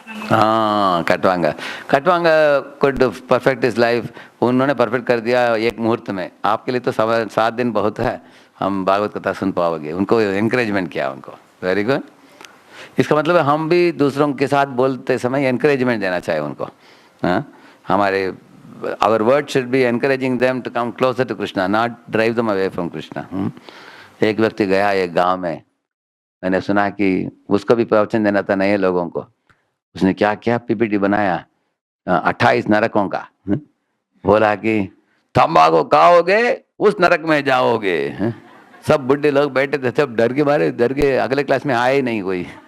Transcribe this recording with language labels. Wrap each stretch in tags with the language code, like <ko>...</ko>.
<hi>हाँ, कटवांगा could perfect is life. उन्होंने perfect कर दिया एक मुहूर्त में। आपके लिए तो 7 दिन बहुत है, हम भागवत कथा सुन पाओगे। उनको एनकरेजमेंट किया उनको।</hi> <en>Very good.</en> <hi>इसका मतलब है हम भी दूसरों के साथ बोलते समय एनकरेजमेंट देना चाहिए उनको। हाँ, हमारे</hi> <en>our word should be encouraging them to come closer to Krishna, not drive them away from Krishna.</en> <hi>एक व्यक्ति गया एक गांव में, मैंने सुना कि उसको भी प्रवचन देना था नए लोगों को। उसने क्या क्या पीपीटी बनाया 28 नरकों का। बोला कि तंबाकू खाओगे उस नरक में जाओगे। सब बुढ़े लोग बैठे थे, सब डर के मारे, डर के अगले क्लास में आए ही नहीं कोई।</hi>